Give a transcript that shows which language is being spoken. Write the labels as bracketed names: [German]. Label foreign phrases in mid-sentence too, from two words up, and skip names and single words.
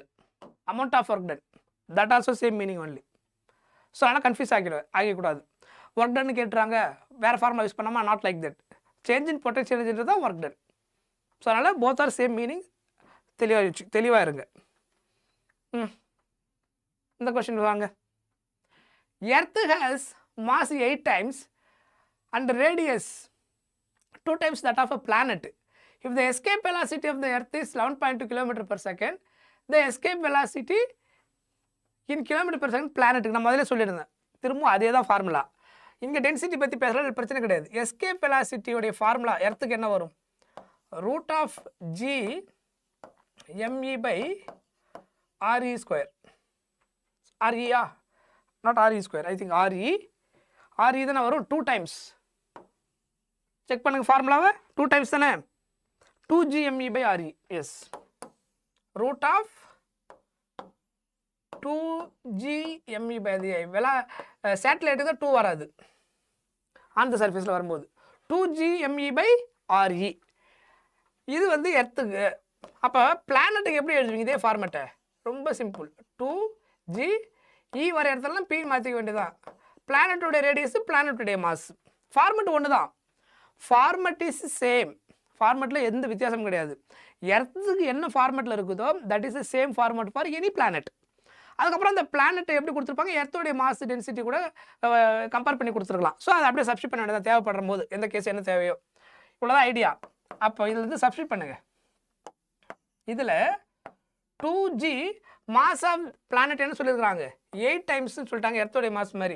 [English] amount of work done, that also same meaning only. [Tamil] ஸோ அதனால் கன்ஃபியூஸ் ஆகிக்கூடாது. [English] work done [Tamil] கேட்டுறாங்க, வேறு [English] formula use [Tamil] பண்ணாமல் [English] not like that. change in potential energy [Tamil] தான் [English] work done. [Tamil] ஸோ அதனால் [English] both are same meaning. [Tamil] தெளிவாக இருங்க. இந்த கொஸ்டின் வாங்க. [English] Earth has mass 8 times and radius 2 times that of a planet. If the escape velocity of the Earth is 11.2 km/s, the escape velocity in km/s planet [Tamil] நான் முதல்ல சொல்லியிருந்தேன். திரும்ப அதே தான் ஃபார்முலா. இங்கே டென்சிட்டி பற்றி பேசுகிறது பிரச்சனை கிடையாது. [English] escape velocity formula [Tamil] எர்த்துக்கு என்ன வரும்? [English] √g me/re². RE not RE², I think RE [Tamil] தானே வரும். 2 times செக் பண்ணுங்க ஃபார்முலாவை. 2 times தானே. [English] 2g me/re. எஸ், √2g me/re. [Tamil] சேட்டலைட்டு தான் 2 வராது [English] on the surface [Tamil] வரும்போது. [English] 2g me/re RE. [Tamil] இது வந்து எர்த்துக்கு. அப்போ பிளானட்டுக்கு எப்படி எழுதுவீங்க இதே ஃபார்மேட்டை? ரொம்ப சிம்பிள். 2G E வர இடத்துலலாம் P மாற்றிக்க வேண்டியதான். பிளானட்டோடைய ரேடியஸ், பிளானட்டுடைய மாஸ். ஃபார்மெட் ஒன்று தான். [English] format is same. [Tamil] ஃபார்மெட்டில் எந்த வித்தியாசமும் கிடையாது. எர்த்துக்கு என்ன ஃபார்மெட்டில் இருக்குதோ [English] that is the same format for any planet. [Tamil] அதுக்கப்புறம் அந்த பிளானட்டை எப்படி கொடுத்துருப்பாங்க, எர்த்தோடைய [English] mass density [Tamil] கூட கம்பேர் பண்ணி கொடுத்துருக்கலாம். ஸோ அதை அப்படியே சப்ஸ்டிட் பண்ண வேண்டியதான் தேவைப்படுற போது, எந்த கேஸ் என்ன தேவையோ. இவ்வளோதான் ஐடியா. அப்போ இதில் இருந்து சப்ஸ்டிட் பண்ணுங்க. இதில் 2G [English] mass of planet [Tamil] என்ன சொல்லியிருக்கிறாங்க, 8 டைம்ஸ்ன்னு சொல்லிட்டாங்க எர்த்தோடைய மாஸ் மாதிரி.